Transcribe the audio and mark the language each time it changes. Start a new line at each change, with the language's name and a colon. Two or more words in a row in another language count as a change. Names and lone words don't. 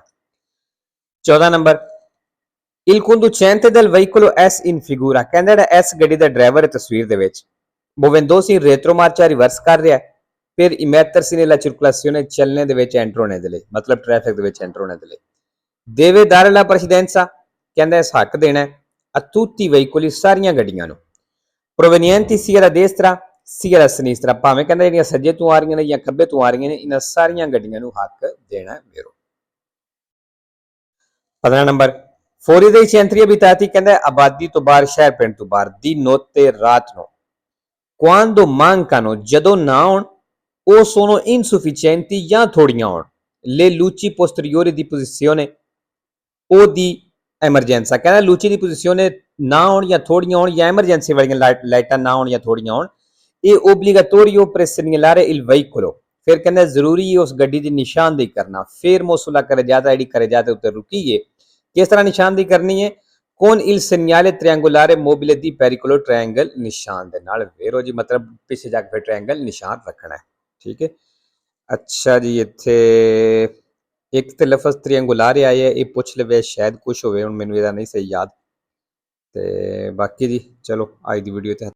Punjabi: 14 ਨੰਬਰ,
Italian: il conducente del veicolo S in figura
Punjabi: ਕਹਿੰਦਾ ਜਿਹੜਾ S ਗੱਡੀ ਦਾ ਡਰਾਈਵਰ ਹੈ ਤਸਵੀਰ ਦੇ ਵਿੱਚ
Italian: muovendosi in retromarcia
Punjabi: ਰਿਵਰਸ ਕਰ ਰਿਹਾ ਫਿਰ
Italian: immettersi nella circolazione
Punjabi: ਚੱਲਣੇ ਦੇ ਵਿੱਚ ਐਂਟਰ ਹੋਣੇ ਦੇ ਲਈ ਮਤਲਬ ਟ੍ਰੈਫਿਕ ਦੇ ਵਿੱਚ ਐਂਟਰ ਹੋਣੇ ਦੇ ਲਈ
Italian: deve dare la precedenza
Punjabi: ਕਹਿੰਦਾ ਇਸ ਹੱਕ ਦੇਣਾ
Italian: a tutti i veicoli
Punjabi: ਸਾਰੀਆਂ ਗੱਡੀਆਂ ਨੂੰ
Italian: provenienti sia da destra sia da sinistra
Punjabi: ਭਾਵੇਂ ਕਹਿੰਦਾ ਜਿਹੜੀਆਂ ਸੱਜੇ ਤੋਂ ਆ ਰਹੀਆਂ ਨੇ ਜਾਂ ਖੱਬੇ ਤੋਂ ਆ ਰਹੀਆਂ ਨੇ ਇਹਨਾਂ ਸਾਰੀਆਂ ਗੱਡੀਆਂ ਨੂੰ ਹੱਕ ਦੇਣਾ ਮੇਰੋ। 15 ਨੰਬਰ,
Italian: fuori dei centri abitati
Punjabi: ਕਹਿੰਦਾ ਆਬਾਦੀ ਤੋਂ ਬਾਹਰ ਸ਼ਹਿਰ ਪਿੰਡ ਤੋਂ ਬਾਹਰ
Italian: di notte
Punjabi: ਰਾਤ ਨੂੰ
Italian: quando mancano
Punjabi: ਜਦੋਂ ਨਾ ਹੋਣ
Italian: o sono insufficienti
Punjabi: ਜਾਂ ਥੋੜੀਆਂ ਹੋਣ
Italian: le luci posteriori di posizione o di emergenza
Punjabi: ਕਹਿੰਦਾ
Italian: luci di posizione
Punjabi: ਨਾ ਹੋਣ ਜਾਂ ਥੋੜੀਆਂ ਹੋਣ ਜਾਂ emergency ਵਾਲੀਆਂ ਲਾਈਟਾਂ ਨਾ ਹੋਣ ਜਾਂ ਥੋੜੀਆਂ ਹੋਣ ਇਹ
Italian: obbligatorio per segnalare il veicolo
Punjabi: ਫਿਰ ਕਹਿੰਦਾ ਜ਼ਰੂਰੀ ਹੈ ਉਸ ਗੱਡੀ ਦੀ ਨਿਸ਼ਾਨਦੇਹੀ ਕਰਨਾ
Italian: fermo sulla carreggiata
Punjabi: ਜਿਹੜੀ carreggiata ਉੱਤੇ ਰੁਕੀ ਹੈ ਕਿਸ ਤਰ੍ਹਾਂ ਨਿਸ਼ਾਨਦੇਹੀ ਕਰਨੀ ਹੈ
Italian: con il segnale triangolare mobile di pericolo
Punjabi: triangle ਨਿਸ਼ਾਨ ਦੇ ਨਾਲ ਵੇਰੋ ਜੀ ਮਤਲਬ ਪਿੱਛੇ ਜਾ ਕੇ ਫਿਰ triangle ਨਿਸ਼ਾਨ ਰੱਖਣਾ ਹੈ, ਠੀਕ ਹੈ। ਅੱਛਾ ਜੀ ਇੱਥੇ ਇੱਕ ਤੇ ਲਫ਼ਜ਼ triangolare ਆਏ ਹੈ ਇਹ ਪੁੱਛ ਲਵੇ ਸ਼ਾਇਦ ਕੁਝ ਹੋਵੇ ਹੁਣ ਮੈਨੂੰ ਇਹਦਾ ਨਹੀਂ ਸਹੀ ਯਾਦ ਤੇ ਬਾਕੀ ਜੀ ਚਲੋ ਅੱਜ ਦੀ ਵੀਡੀਓ ਤੇ